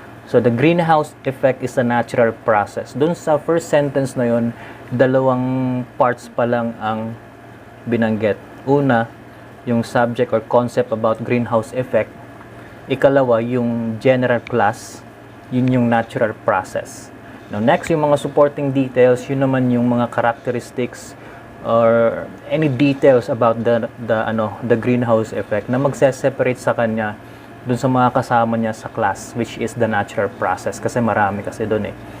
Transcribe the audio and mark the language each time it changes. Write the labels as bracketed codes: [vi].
[en] So, the greenhouse effect is a natural process. [tl] Dun sa first sentence na yun, dalawang parts pa lang ang binanggit. Una, yung subject or concept about greenhouse effect. Ikalawa, yung general class. Yun yung natural process. Now, next, yung mga supporting details, yun naman yung mga characteristics or any details about the greenhouse effect na magse-separate sa kanya dun sa mga kasama niya sa class, [en] which is the natural process, [tl] kasi marami kasi dun eh.